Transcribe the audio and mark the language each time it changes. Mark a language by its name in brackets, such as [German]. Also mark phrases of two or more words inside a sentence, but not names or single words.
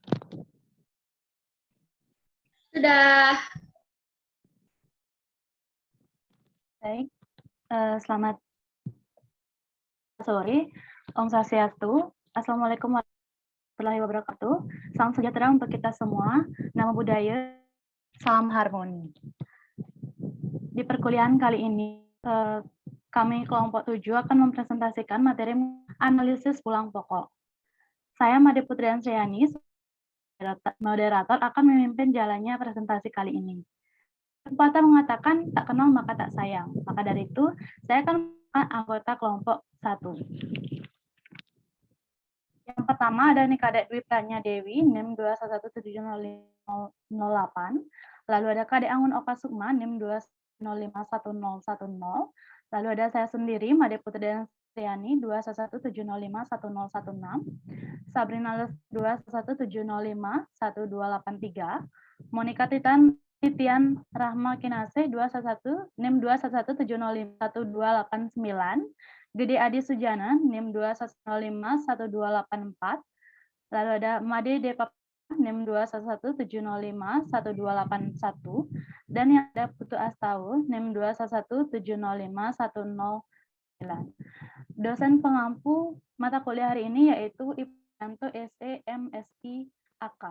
[Indonesian] Sudah. Baik, selamat sore. [Sanskrit] Om Swastiastu. [Arabic] السلام عليكم ورحمة الله وبركاته. [Indonesian] Salam sejahtera untuk kita semua. [Pali] Namo Buddhaya, [Indonesian] salam harmoni. Di perkuliahan kali ini, kami kelompok 7 akan mempresentasikan materi analisis pulang pokok. Saya Made Putri Ansriani, moderator akan memimpin jalannya presentasi kali ini. Pepatah mengatakan tak kenal maka tak sayang. Maka dari itu, saya akan anggota kelompok 1. Yang pertama ada Kadek Dwi Pranya Dewi, NIM 2117008. Lalu ada Kadek Angun Oka Sukma, NIM 2051010. Lalu ada saya sendiri, Made Putri Ansriani, 21170511016. Sabrina 217051283. Monika Titian Rahma Kinase 211 NIM 21170511289. Gede Adi Sujana NIM 210511284. Lalu ada Made Depa NIM 21170511281 dan yang ada Putu Astau NIM 211705109. Dosen pengampu mata kuliah hari ini yaitu Ibu Yanto SE MSI AK.